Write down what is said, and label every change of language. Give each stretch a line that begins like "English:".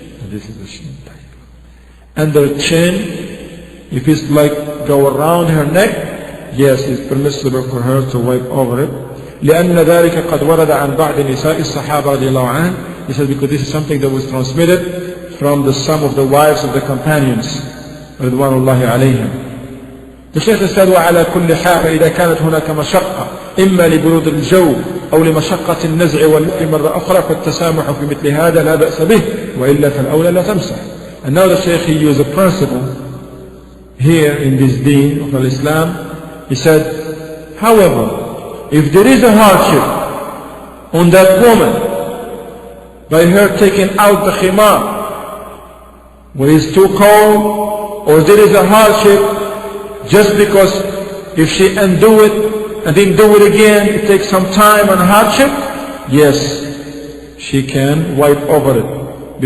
English: This is the chin. Under the chin, if it's like go around her neck, yes, it's permissible for her to wipe over it.
Arabic: لأن ذلك قد ورد عن بعض نساء الصحابة رضي الله عنه.
English: He said because this is something that was transmitted from some of the wives of the companions
Arabic: رضوان الله عليهم.
English: The Shaykh said
Arabic: وعلى كل حال إذا كانت هناك مشقة إما لبرود الجو أو لمشقة النزع والنقل مرة أخرى فالتسامح في مثل هذا لا بأس به وإلا فالأولى لا تمسح.
English: And now the Shaykh, he used a principle here in this deen of Islam. He said, however, if there is a hardship on that woman by her taking out the khimar when it's too cold, or there is a hardship just because if she undo it and then do it again, it takes some time and hardship, yes, she can wipe over it.